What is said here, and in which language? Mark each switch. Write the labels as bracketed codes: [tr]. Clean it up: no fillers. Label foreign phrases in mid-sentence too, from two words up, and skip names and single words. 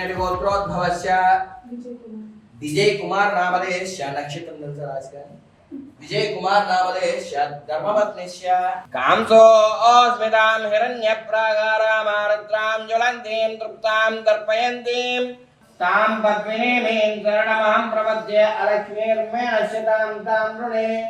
[sa] గోత్రోద్భవస్య విజయ్ కుమార్ నామధేయస్య. [te] నక్షత్రం తెలుసా? రాశి కానీ [sa] विजय कुमार नामधेयस्य धर्मपत्नीस्य कांसो अस्मितां हिरण्यप्राकारामारद्रां ज्वलन्तीं तृप्तां तर्पयन्तीं तां पद्मिनीं शरणमहं प्रपद्ये अलक्ष्मीर्मेणश्यतां तां वृणे